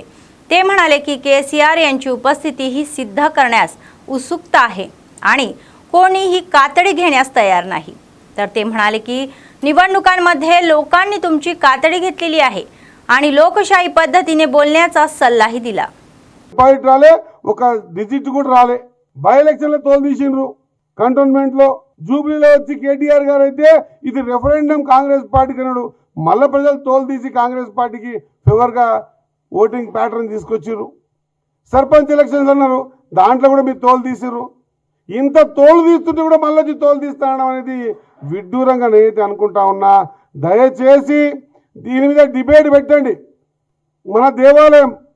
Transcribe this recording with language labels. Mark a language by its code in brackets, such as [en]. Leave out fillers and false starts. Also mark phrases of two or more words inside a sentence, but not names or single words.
[mr] ते म्हणाले की KCR यांची उपस्थिती ही सिद्ध करण्यास उत्सुकता आहे आणि कोणीही कातडी घेण्यास तयार नाही। तर ते म्हणाले की निवडणुकांमध्ये लोकांनी तुमची कातडी घेतलेली आहे आणि लोकशाही पद्धतीने बोलण्याचा सल्लाही दिला। [te] పాయింట్ రాలే ఒక డిజిట్ కూడా రాలే [en] by election [te] లో తోలు తీసిండ్రు కంటోన్మెంట్ లో జూబ్లీలో వచ్చి కేటీఆర్ గారు అయితే ఇది రెఫరెండం కాంగ్రెస్ పార్టీకి అన్నాడు మళ్ళీ ప్రజలు తోలు తీసి కాంగ్రెస్ పార్టీకి ఫేవర్ గా [en] voting pattern [te] తీసుకొచ్చిర్రు సర్పంచ్ ఎలక్షన్స్ అన్నారు దాంట్లో కూడా మీరు తోలు తీసిర్రు ఇంత తోలు తీస్తుంటే కూడా మళ్ళీ తోలు తీస్తానడం అనేది విడ్డూరంగా నేనైతే అనుకుంటా ఉన్నా దయచేసి దీని మీద డిబేట్ పెట్టండి మన దేవాలయం